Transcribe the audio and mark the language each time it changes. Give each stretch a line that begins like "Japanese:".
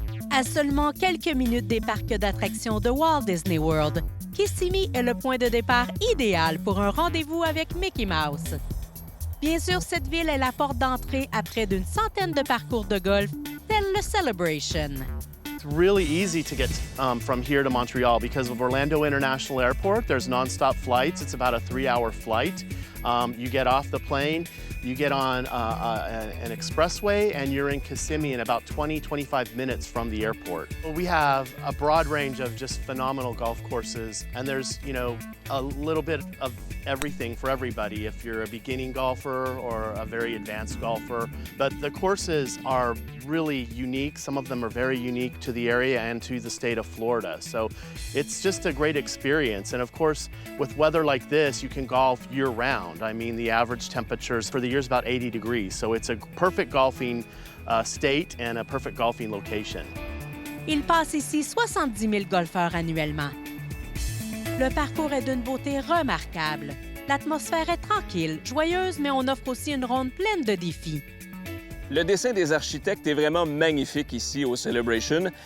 French: À seulement quelques minutes des parcs d'attractions de Walt Disney World, Kissimmee est le point de départ idéal pour un rendez-vous avec Mickey Mouse. Bien sûr, cette ville est la porte d'entrée à près d'une centaine de parcours de golf, tel le Celebration.
English: It's really easy to get from here to Montreal because of Orlando International Airport. There's nonstop flights. It's about a 3-hour flight. You get off the plane, you get on an expressway, and you're in Kissimmee in about 20-25 minutes from the airport. We have a broad range of just phenomenal golf courses, and there's, you know, a little bit of everything for everybody if you're a beginning golfer or a very advanced golfer. But the courses are really unique. Some of them are very unique to the area and to the state of Florida. So it's just a great experience. And of course, with weather like this, you can golf year-round. I mean, the average temperatures for the year is about 80 degrees. So it's a perfect golfing state and a perfect golfing location.
French: Il passe ici 70 000 golfeurs annuellement. Le parcours est d'une beauté remarquable. L'atmosphère est tranquille, joyeuse, mais on offre aussi une ronde pleine de défis. Le dessin des architectes est vraiment magnifique ici au Celebration.